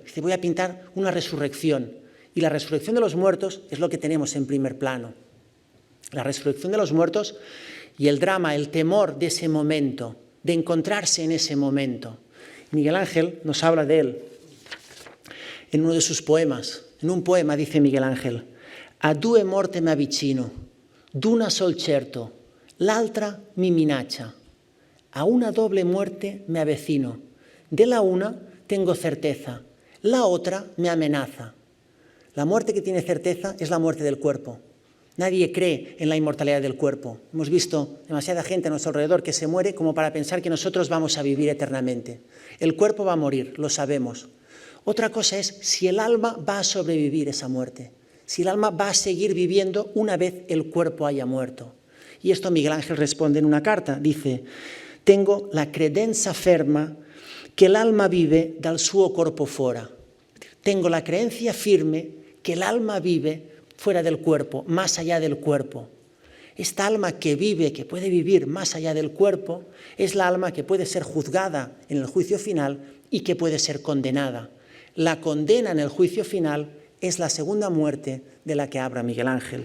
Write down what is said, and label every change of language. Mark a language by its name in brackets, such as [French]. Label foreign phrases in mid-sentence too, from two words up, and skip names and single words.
[Spanish] Dice, voy a pintar una resurrección. Y la resurrección de los muertos es lo que tenemos en primer plano. La resurrección de los muertos y el drama, el temor de ese momento, de encontrarse en ese momento. Miguel Ángel nos habla de él en uno de sus poemas. En un poema dice Miguel Ángel, [Italian] a due morte m'avvicino, d'una sol certo, l'altra mi minaccia. [Spanish] A una doble muerte me avecino. De la una tengo certeza, la otra me amenaza. La muerte que tiene certeza es la muerte del cuerpo. Nadie cree en la inmortalidad del cuerpo. Hemos visto demasiada gente a nuestro alrededor que se muere como para pensar que nosotros vamos a vivir eternamente. El cuerpo va a morir, lo sabemos. Otra cosa es si el alma va a sobrevivir esa muerte, si el alma va a seguir viviendo una vez el cuerpo haya muerto. Y esto Miguel Ángel responde en una carta, dice: «Tengo la [Italian] credenza ferma [Spanish] que el alma vive [Italian] dal suo corpo fora». [Spanish] Tengo la creencia firme que el alma vive fuera del cuerpo, más allá del cuerpo. Esta alma que vive, que puede vivir más allá del cuerpo, es la alma que puede ser juzgada en el juicio final y que puede ser condenada. La condena en el juicio final es la segunda muerte de la que habla Miguel Ángel.